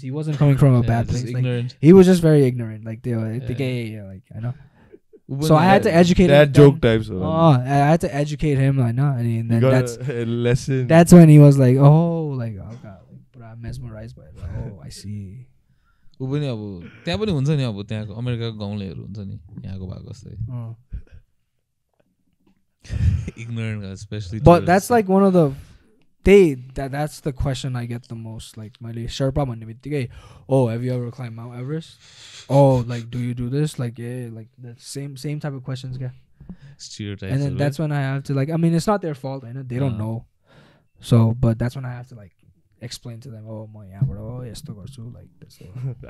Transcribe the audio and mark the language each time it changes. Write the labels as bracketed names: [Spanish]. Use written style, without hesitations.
[English] He wasn't coming from a bad place. Like, he was just very ignorant. Like like I know. So I had to educate him. That joke types. I had to educate him. I know. And then that's a lesson. That's when he was like, oh, like, oh god, like, but I'm mesmerized by it. Like, oh, I see. [Nepali] ऊ पनि अब त्यहाँ पनि हुन्छ नि अब त्यहाँको अमेरिकाको गाउँलेहरू हुन्छ नि यहाँको भएको जस्तै [English] ignorant especially but that's like one of the that's the question I get the most like [Nepali] मैले Sherpa भन्ने बित्तिकै [English] oh have you ever climbed Mount Everest oh like do you do this like yeah like that same type of questions stereotypes and then that's when I have to like I mean it's not their fault I know they don't know so but that's when I have to like explain to them oh [Nepali] म यहाँबाट हो यस्तो गर्छु [English] like त्यस्तो